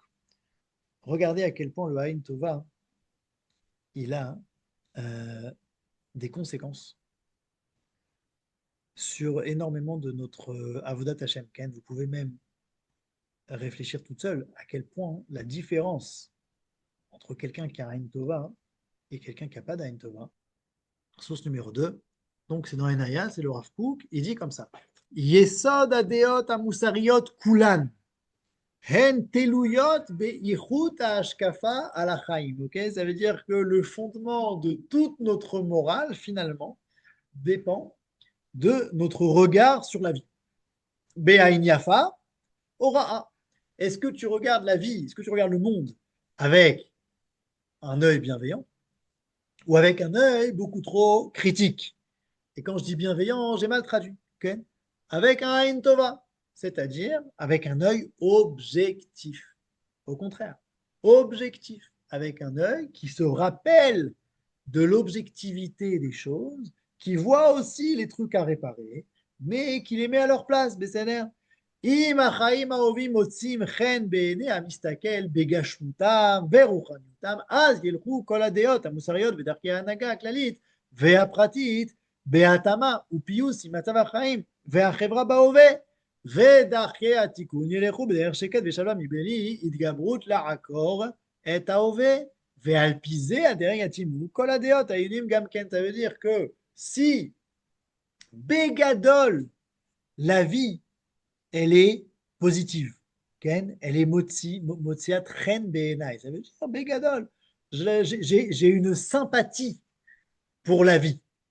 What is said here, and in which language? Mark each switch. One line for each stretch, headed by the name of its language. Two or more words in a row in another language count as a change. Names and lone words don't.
French: Regardez à quel point le
Hebrew: עין טובה,
French: il a des conséquences sur énormément de notre
Hebrew: עבודת השם.
French: Ken, vous pouvez même réfléchir toute seule à quel point la différence entre quelqu'un qui a un Tova et quelqu'un qui n'a pas d'
Hebrew: עין טובה.
French: Source numéro 2. Donc c'est dans Enaya, c'est le Rav Kook, il dit comme ça.
Hebrew: יסוד הדעות המוסריות כולן. הן תלויות באיכות השקפה על החיים.
French: Ok, ça veut dire que le fondement de toute notre morale, finalement, dépend de notre regard sur la vie.
Hebrew: בעין יפה, Ora.
French: Est-ce que tu regardes la vie, est-ce que tu regardes le monde avec un œil bienveillant ou avec un œil beaucoup trop critique? Et quand je dis bienveillant, j'ai mal traduit. Okay, avec un
Hebrew: עין טובה,
French: c'est-à-dire avec un œil objectif. Au contraire, objectif, avec un œil qui se rappelle de l'objectivité des choses, qui voit aussi les trucs à réparer, mais qui les met à leur place, BCNR.
Hebrew: אם החיים האהובים מוצאים חן בעיני המסתכל בגשמותם ורוחניותם, אז ילכו כל הדעות המוסריות ודרכי ההנהגה הכללית והפרטית בהתאמה ופיוס עם מצב החיים והחברה בהווה, ודרכי התיקון ילכו בדרך שקט ושלום מבלי התגברות לעקור את ההווה, ועל פי זה הדרך יתאימו כל הדעות היהודים גם כן.
French: Ça veut dire que si Bégadol, la vie elle est positive. Ken, elle est
Hebrew: מוציאת חן בעיני.
French: Ça veut dire, bégadol, j'ai une sympathie pour la vie.